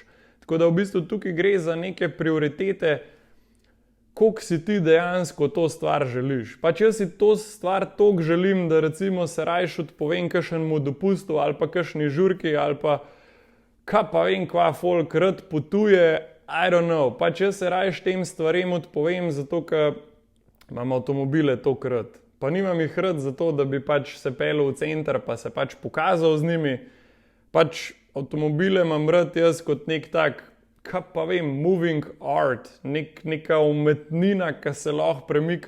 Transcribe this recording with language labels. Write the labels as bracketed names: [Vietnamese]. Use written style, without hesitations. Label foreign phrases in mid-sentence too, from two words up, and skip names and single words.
[Slovenian] Tako da v bistvu tukaj gre za neke prioritete, koliko si ti dejansko to stvar želiš. Pač jaz si to stvar toliko želim, da recimo se rajš odpovem kakšnemu dopustu ali pa kakšni žurki ali pa kaj pa vem, kva folk rad potuje, [English] I don't know, [Slovenian] pač jaz se rajš tem stvarem odpovem, zato ker imam avtomobile toliko rad. Pa nimam jih rad zato, da bi pač se pelil v center, pa se pač pokazal z njimi. Pač avtomobile imam rad jaz kot nek tak, [English] moving art, [Slovenian] neka umetnina, ki se lahko premika.